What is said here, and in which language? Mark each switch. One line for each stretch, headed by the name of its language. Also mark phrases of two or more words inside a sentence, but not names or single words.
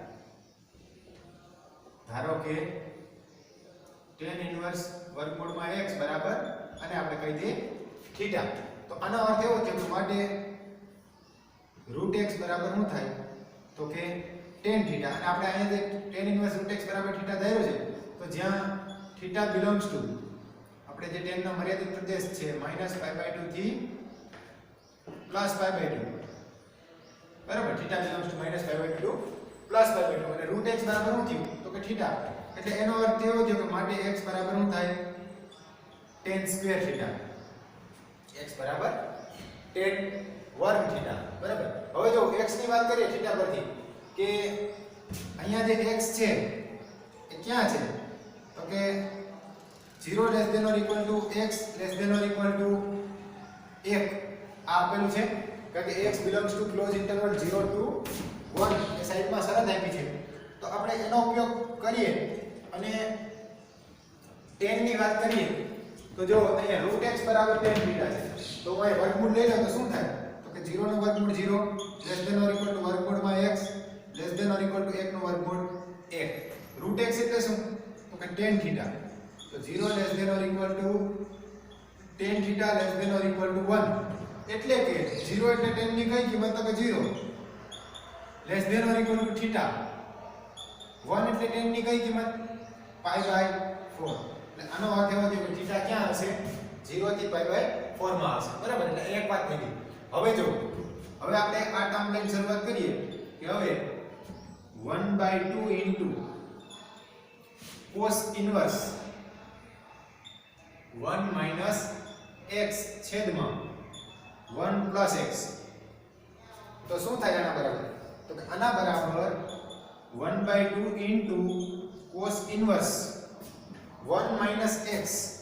Gujarati: ધારો કે
English: tan inverse
Gujarati: વર્ગમૂળમાં x બરાબર અને આપણે કહી દઈએ θ. તો આનો અર્થ એવો છે કે માટે √x બરાબર શું થાય તો કે tan θ. અને આપણે અહીંયા જે
English: tan inverse
Gujarati: √x બરાબર θ ધાર્યો છે તો જ્યાં θ
English: belongs to
Gujarati: આપણે જે tan નો મર્યાદિત પ્રદેશ છે -π/2 થી +π/2 બરાબર. θ
English: belongs to
Gujarati: -π/2 +π/2 અને √x બરાબર શું થયું તો કે θ. એટલે એનો અર્થ એવો છે કે માટે x બરાબર શું થાય tan સ્ક્વેર θ. x બરાબર tan વર્ગ θ. બરાબર. હવે જો x ની વાત કરીએ θ પરથી કે અહીંયા જે x છે એ ક્યાં છે તો કે 0
English: less than or equal to
Gujarati: x
English: less than or equal to
Gujarati: 1 આ આપેલું છે કારણ કે x
English: belongs to close interval 0 to 1
Gujarati: એ સાઈડમાં શરત આપી છે. તો આપણે એનો ઉપયોગ કરીએ અને tan ની વાત કરીએ તો જો અહીંયા √x બરાબર tan θ છે તો હું અહીં વર્ગમૂળ લઈ લઉં તો શું થાય તો કે 0 નું વર્ગમૂળ 0
English: less than or equal to
Gujarati: વર્ગમૂળમાં x
English: less than or equal to
Gujarati: 1 નું વર્ગમૂળ 1. √x એટલે શું તો કે tan θ. તો 0
English: less than or equal to
Gujarati: tan θ
English: less than or equal to
Gujarati: 1 એટલે કે 0 એટલે tan ની કઈ કિંમત તો કે 0
English: less than or equal to
Gujarati: θ 1 એટલે tan ની કઈ કિંમત π/4. એટલે આનો અર્થ એવો છે કે θ ક્યાં હશે 0 થી π/4 માં હશે. બરાબર. એટલે એક વાત થઈ ગઈ. હવે જો હવે આપણે આ ટર્મ લઈને શરૂઆત કરીએ કે હવે 1/2 into
English: cos inverse
Gujarati: 1 - x છેદમાં 1 + x તો શું થાય આના બરાબર તો કે આના બરાબર 1/2 into
English: cos inverse
Gujarati: 1 - x